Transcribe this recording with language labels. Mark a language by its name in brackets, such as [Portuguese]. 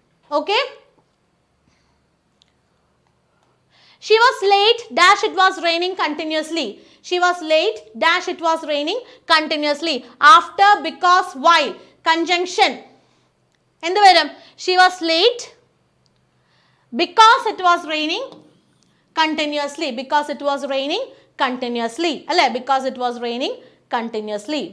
[English] Okay, she was late dash it was raining continuously. She was late dash it was raining continuously. After, because, while. [Malayalam] Conjunction എന്ത് വരും? [English] She was late because it was raining continuously. Because it was raining continuously [Malayalam] അല്ലേ? [English] Because it was raining continuously.